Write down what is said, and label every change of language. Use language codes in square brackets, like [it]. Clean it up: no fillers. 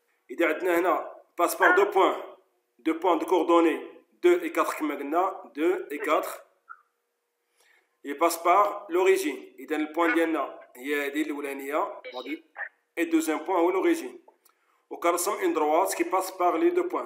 [ar] إذا عندنا هنا [fr] passe par 2 points. 2 points de coordonnées 2 et 4 [ar] كما قلنا [fr] 2 et 4. Il passe par l'origine. [ar] إذا البوان ديالنا هي هذه الأولانية. [fr] Et deuxième point هو l'origine. [ar] وكنرسم [fr] une droite qui passe par les 2 points.